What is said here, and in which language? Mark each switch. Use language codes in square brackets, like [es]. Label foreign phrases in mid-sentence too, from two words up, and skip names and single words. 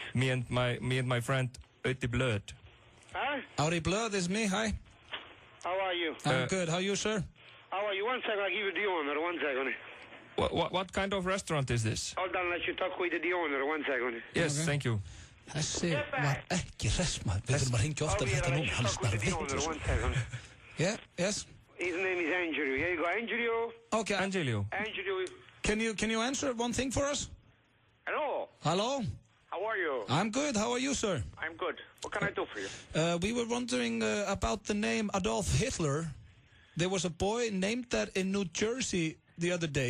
[en] Me and my friend Ötti Blöð. Huh? Auri Blöð is me, hi. How are you? I'm good, how are you, sir? How are you? 1 second, I'll give you the owner, 1 second. What kind of restaurant is this? Hold on, let you talk with the owner, 1 second. Yes, thank you. [is] Þessi var ekki hress, maður. Við þurfum að ringja oftar þetta núna, hann snarf veitur. [en] Yeah, yes. His name is Angelio. Here you go, Angelio. Okay, Angelio. Can you answer one thing for us? Hello. Hello. How are you? I'm good. How are you, sir? I'm good. What can I do for you? We were wondering about the name Adolf Hitler. There was a boy named that in New Jersey the other day.